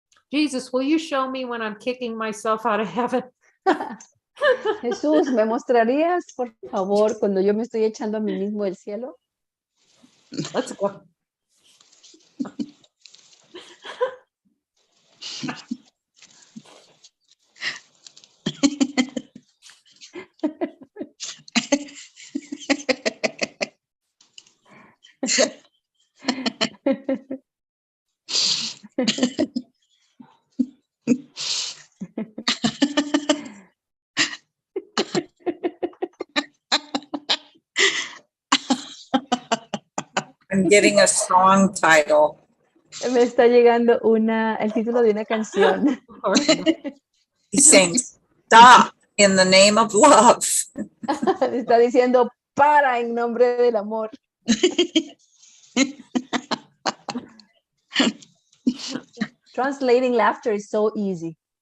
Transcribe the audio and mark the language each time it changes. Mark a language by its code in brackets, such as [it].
[en] Jesus, will you show me when I'm kicking myself out of heaven? [es] Jesús, ¿me mostrarías, por favor, cuando yo me estoy echando a mí mismo del cielo? [en] Let's go. I'm getting a song title. [es] Me está llegando el título de una canción. [en] He's saying, stop in the name of love. [es] Está diciendo, para en nombre del amor. [en] Translating laughter is so easy.